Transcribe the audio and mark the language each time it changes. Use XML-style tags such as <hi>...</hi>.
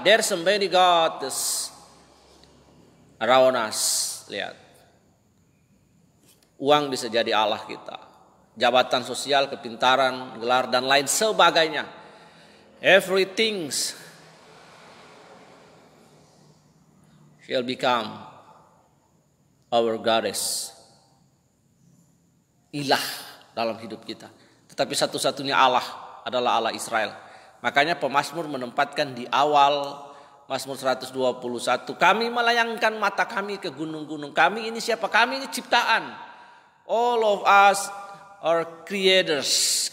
<en>There's so many gods around us.</en> <id>Lihat, uang bisa jadi Allah kita, jabatan sosial, kepintaran, gelar dan lain sebagainya.</id> <en>everything shall become our goddess.</en> <id>Ilah dalam hidup kita. Tetapi satu-satunya Allah adalah Allah Israel. Makanya pemazmur menempatkan di awal Mazmur 121, kami melayangkan mata kami ke gunung-gunung. Kami ini siapa? Kami ini ciptaan.</id> <en>All of us are creators.</en>